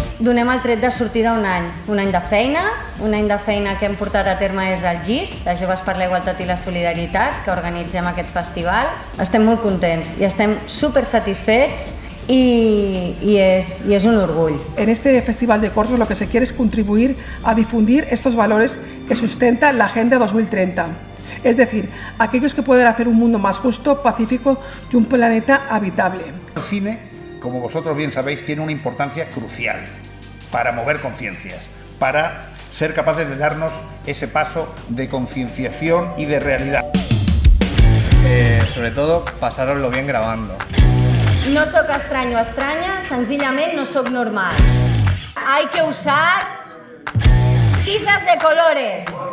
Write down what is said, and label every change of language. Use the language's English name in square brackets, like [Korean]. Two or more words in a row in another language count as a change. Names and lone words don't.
[Catalan] donem el tret de sortida un any de feina, que hem portat a terme des del GIS, de Joves per la Igualtat i la Solidaritat, que organitzem aquest festival. Estem molt contents i estem super satisfets [Spanish] y es un orgullo. En este Festival de Cortos lo que se quiere es contribuir a difundir estos valores que sustentan la Agenda 2030. Es decir, aquellos que pueden hacer un mundo más justo, pacífico y un planeta habitable. El cine, como vosotros bien sabéis, tiene una importancia crucial para mover conciencias, para ser capaces de darnos ese paso de concienciación y de realidad. Sobre todo, pasároslo bien grabando. [Catalan] No soc estrany o estranya, senzillament no soc normal. [Spanish] Hay que usar tizas de colores.